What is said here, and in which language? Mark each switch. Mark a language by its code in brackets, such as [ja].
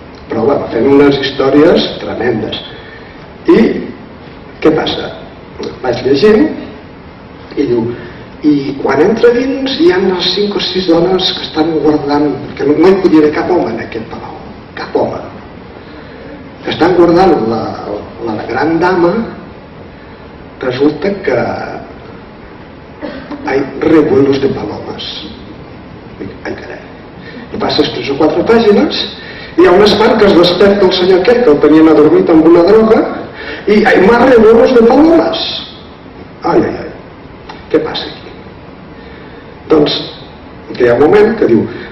[ca] Però bueno, fent unes històries tremendes. I què passa? Vaig llegint i diu, i quan entra dins hi ha unes 5 o 6 dones que estan guardant, perquè no hi podia haver cap home en aquest palau, cap home, que estan guardant la gran dama. [es] Resulta que hay revuelos de palomas. [ca] Ai, carai. I passes 3 o 4 pàgines i hi ha un espant que es desperta el senyor aquell que el tenien adormit amb una droga i [es] hay más revuelos de palomas. [ca] Ai, ai, ai. Què passa aquí? Doncs que hi ha un moment que diu,